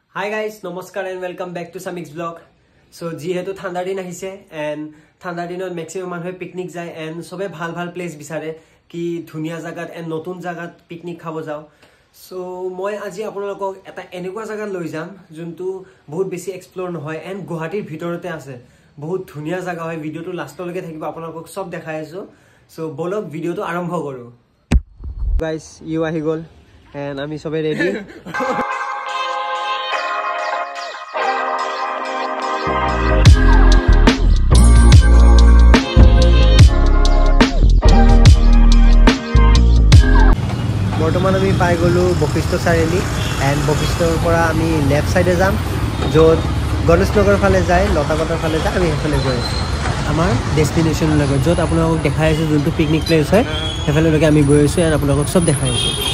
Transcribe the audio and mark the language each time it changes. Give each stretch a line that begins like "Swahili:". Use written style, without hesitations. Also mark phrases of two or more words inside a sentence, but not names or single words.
English: Hi guys, namaskar and welcome back to Samik's vlog.
Assamese: ছ' যিহেতু ঠাণ্ডা দিন আহিছে এণ্ড ঠাণ্ডা দিনত মেক্সিমাম মানুহে পিকনিক যায় এণ্ড সবে ভাল প্লেচ বিচাৰে কি ধুনীয়া জাগাত এণ্ড নতুন জাগাত পিকনিক খাবো যাওঁ. ছ' মই আজি আপোনালোকক এটা এনেকুৱা জাগাত লৈ যাম যিটো বহুত বেছি এক্সপ্ল'ৰ নহয় এণ্ড গুৱাহাটীৰ ভিতৰতে আছে. বহুত ধুনীয়া জাগা হয় ভিডিঅ' টো লাষ্ট লৈকে থাকিবো আপোনালোকক সব দেখাই আছোঁ. ছ' বলক ভিডিঅ' টো আৰম্ভ কৰোঁ. গাইজ, ইউ আহি গ'ল এণ্ড আমি সবে ৰেডী. বৰ্তমান আমি পাই গলো বশিষ্ঠ চাৰিআলি এণ্ড বশিষ্ঠৰ পৰা আমি
English: left side
Assamese: যাম য'ত গণেশনগৰ ফালে যায় লতাকটাৰ ফালে যায় আমি সেইফালে গৈ আছোঁ আমাৰ ডেষ্টিনেশ্যনলৈকে য'ত আপোনালোকক দেখাই আছোঁ যোনটো
English: picnic place
Assamese: হয় সেইফালেলৈকে আমি গৈ আছোঁ এণ্ড আপোনালোকক চব দেখাই আছোঁ